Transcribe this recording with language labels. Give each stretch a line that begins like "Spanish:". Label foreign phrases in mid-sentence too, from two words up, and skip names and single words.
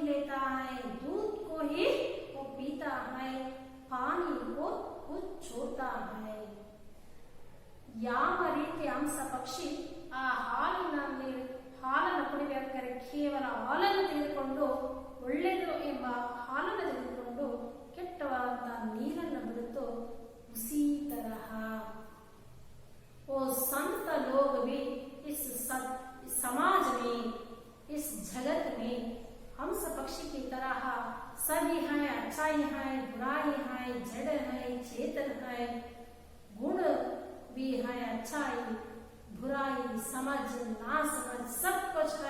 Hindi: देता है, दूध को ही वो पीता है, पानी को वो छोड़ता है.
Kannada: ಯಾವ ರೀತಿ ಹಂಸ ಪಕ್ಷಿ ಆ ಹಾಲನ್ನು ಕುಡಿಬೇಕಾದರೆ ಕೇವಲ ಹಾಲನ್ನು ತೆಗೆದುಕೊಂಡು ಒಳ್ಳೆಯದು ಎಂಬ ಹಾಲನ್ನು ತೆಗೆದುಕೊಂಡು ಕೆಟ್ಟವಾದಂತಹ ನೀರನ್ನು ಬಿಡುತ್ತೋ
Hindi: उसी तरह वो संत लोग भी इस समाज में, इस जगत में हंस पक्षी की तरह सभी हैं, अच्छाई है, बुराई है, जड़ है, चेतन है, गुण भी है, अच्छाई बुराई समझ ना समझ सब कुछ है.